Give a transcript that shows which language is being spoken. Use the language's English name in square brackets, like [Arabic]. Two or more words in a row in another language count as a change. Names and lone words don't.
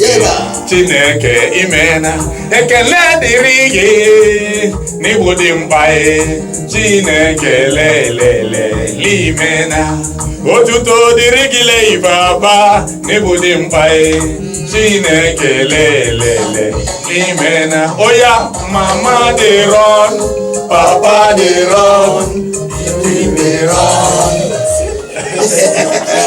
[Igbo] Chineke imena ekele dịrị gị n'igbo dị mkpa. Chineke lelele limena otuto dịrị gị leife aba n'igbo dị mkpa. Chineke lelele limena. [Nigerian Pidgin] Oya mama dey run, papa dey run, we dey run.